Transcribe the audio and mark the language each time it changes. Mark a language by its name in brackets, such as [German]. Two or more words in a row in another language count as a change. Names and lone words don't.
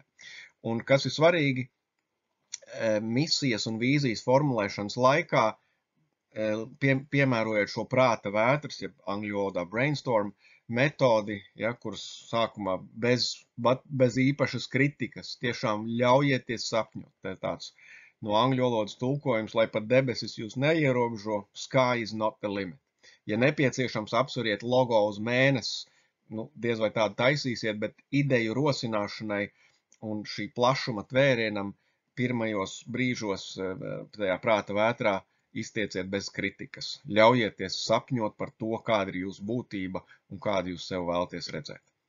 [Latvian] Un kas ir svarīgi, misijas un vīzijas formulēšanas laikā, piemērojot šo prāta vētras, jeb angļu valodā brainstorm metodi, ja, kuras sākumā bez īpašas kritikas, tiešām ļaujieties sapņot. Tā tāds no angļu valodas tulkojums, lai pat debesis jūs neierobežo, [English] sky is not the limit. [Latvian] Ja nepieciešams, apsveriet logo uz mēnesi, diez vai tādu taisīsiet, bet ideju rosināšanai un šī plašuma tvērienam pirmajos brīžos tajā prāta vētrā iztieciet bez kritikas. Ļaujieties sapņot par to, kāda ir jūsu būtība un kādu jūs sev vēlaties redzēt.